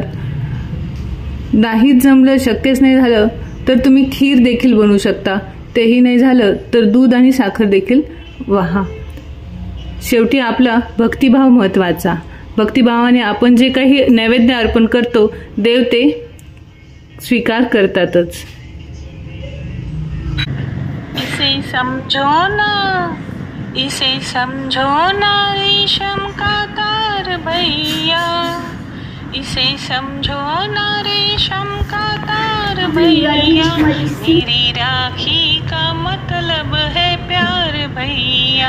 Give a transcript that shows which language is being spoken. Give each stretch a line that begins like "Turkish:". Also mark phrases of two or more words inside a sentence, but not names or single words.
Marathi: नाहीच जमलं, शक्यच नाही झालं तर तुम्ही खीर देखील बनवू शकता। तेही नाही झालं तर दूध आणि साखर देखील वाहा। शेवटी आपला भक्तिभाव महत्त्वाचा। भक्तिभावाने आपण जे काही नैवेद्य अर्पण करतो देव ते स्वीकार करतातच।
Hindi: इसे समझो ना रेशम का तार भैया। इसे समझो ना रेशम का तार भैया। मेरी राखी का मतलब है प्यार भैया।